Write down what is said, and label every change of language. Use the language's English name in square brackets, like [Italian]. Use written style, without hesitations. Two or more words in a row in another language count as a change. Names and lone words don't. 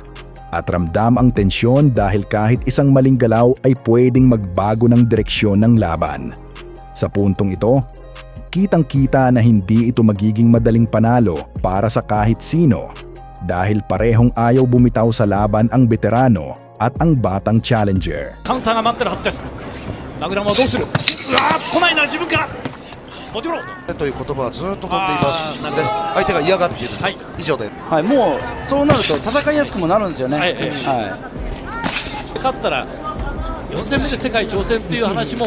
[Filipino] At ramdam ang tensyon dahil kahit isang maling galaw ay pwedeng magbago ng direksyon ng laban. Sa puntong ito, kitang-kita na hindi ito magiging madaling panalo para sa kahit sino dahil parehong ayaw bumitaw sa laban ang veterano at ang batang challenger. [Japanese] カウンターが待ってるはずです。マグナムはどうする。うわー、来ないな、自分から。ボディブロー。という言葉はずっと飛んでいますので、相手が嫌がっている、はい、以上で。はい、もうそうなると戦いやすくもなるんですよね。はいは勝ったら4戦目で世界挑戦っていう話も、